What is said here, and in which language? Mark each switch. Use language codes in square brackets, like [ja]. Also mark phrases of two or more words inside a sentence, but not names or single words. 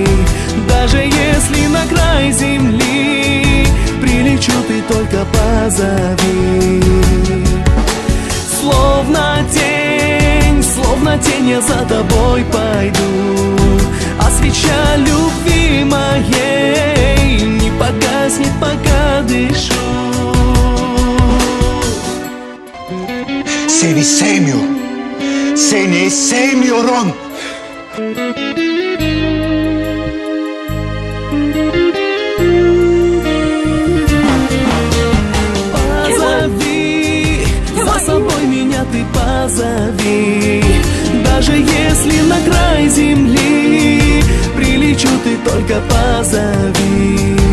[ru] Даже если на край земли прилечу, ты только позови. Словно тень я за тобой пойду, а свеча любви моей не погаснет, пока дышу. [tr] Seni sevmiyorum. Seni sevmiyorum. [ru] Позови, за собой меня ты позови. Даже если на край земли прилечу, ты только позови.